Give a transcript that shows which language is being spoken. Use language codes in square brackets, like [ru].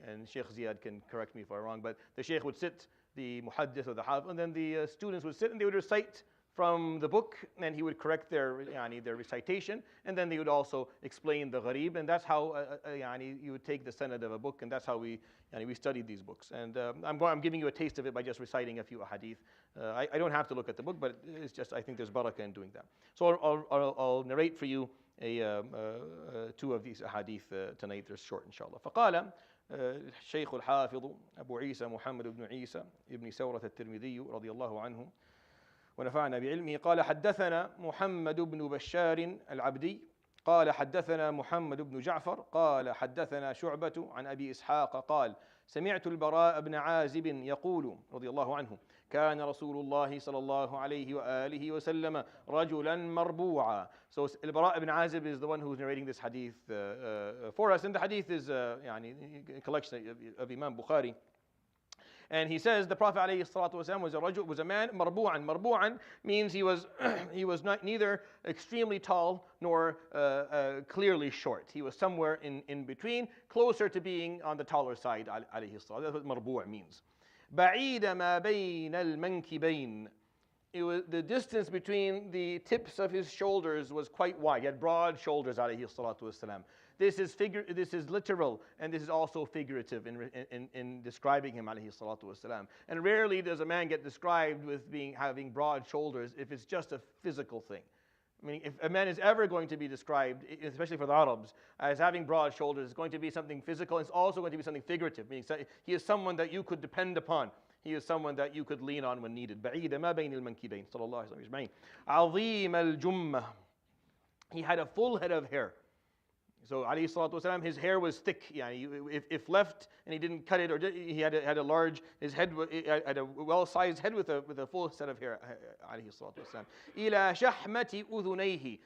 [en] And Sheikh Ziyad can correct me if I'm wrong, but the Sheikh would sit, the muhaddith or the hafiz, and then the students would sit and they would recite from the book, and he would correct their recitation, and then they would also explain the gharib, and that's how you would take the sanad of a book, and that's how we studied these books. And I'm giving you a taste of it by just reciting a few hadith. I don't have to look at the book, but it's just, I think there's barakah in doing that. So I'll narrate for you 2 of these hadith tonight. They're short, inshallah. [ar] فقال الشيخ الحافظ أبو عيسى محمد بن عيسى ابن سورة الترمذي رضي الله عنه ونفعنا بعلمه قال حدثنا محمد بن بشار العبدي قال حدثنا محمد بن جعفر قال حدثنا شعبة عن أبي إسحاق قال سمعت البراء بن عازب يقول رضي الله عنه كان رسول الله صلى الله عليه وآله وسلم رجلا مربوعا. [en] So al-Bara ibn Azib is the one who's narrating this hadith for us, and the hadith is a collection of Imam Bukhari. And he says the Prophet ﷺ was a man marbu'an. Marbu'an means he was not neither extremely tall nor clearly short. He was somewhere in between, closer to being on the taller side. That's what marbu' means. [ar] بعيد ما بين المنكبين. [en] The distance between the tips of his shoulders was quite wide. He had broad shoulders, alayhi salatu wasalam. This is literal, and this is also figurative in describing him, alayhi salatu wasalam. And rarely does a man get described with having broad shoulders if it's just a physical thing. I mean, if a man is ever going to be described, especially for the Arabs, as having broad shoulders, it's going to be something physical. It's also going to be something figurative, meaning he is someone that you could depend upon. He is someone that you could lean on when needed. [ar] بعيد ما بين المنكبين صلى الله عليه وسلم. عظيم الجمة. [en] He had a full head of hair. So alayhi salatu wasalam, his hair was thick. If left and he didn't cut it, or he had a large, his head had a well-sized head with a full set of hair. [ar] Alayhi salatu wasalam. إلى شحمة أذنيه.